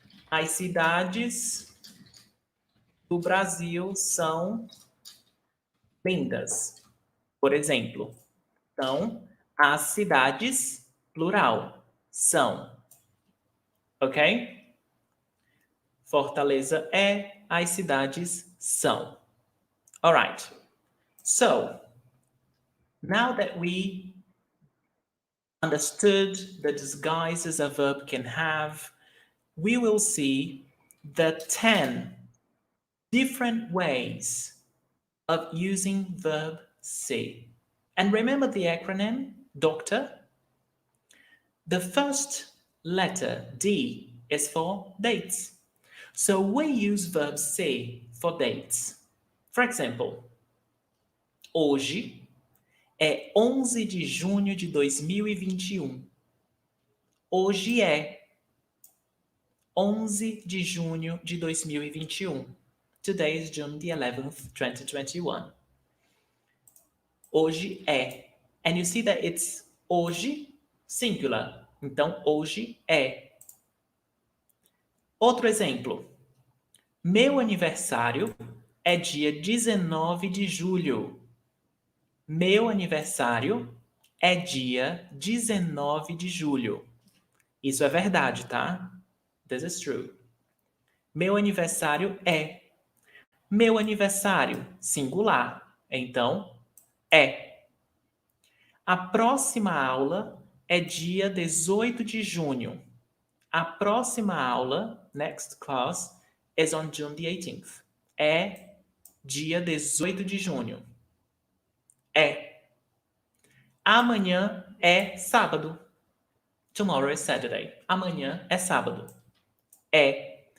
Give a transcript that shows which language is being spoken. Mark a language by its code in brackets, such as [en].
[pt] As cidades do Brasil são lindas. Por exemplo, são as cidades, plural, são. Ok? Fortaleza é, as cidades são. [en] All right. So, now that we understood the disguises a verb can have, we will see the 10 different ways of using verb ser. And remember the acronym, doctor? The first letter, D, is for dates. So we use verb ser for dates. For example, [pt] hoje é 11 de junho de 2021. Hoje é 11 de junho de 2021. [en] Today is June the 11th, 2021. [pt] Hoje é. [en] And you see that it's hoje, singular. [pt] Então, hoje é. Outro exemplo. Meu aniversário é dia 19 de julho. Meu aniversário é dia 19 de julho. Isso é verdade, tá? [en] This is true. [pt] Meu aniversário é. Meu aniversário, singular. Então, é. A próxima aula é dia 18 de junho. A próxima aula, [en] next class, is on June the 18th. [pt] É dia 18 de junho. É. Amanhã é sábado. [en] Tomorrow is Saturday. [pt] Amanhã é sábado. É.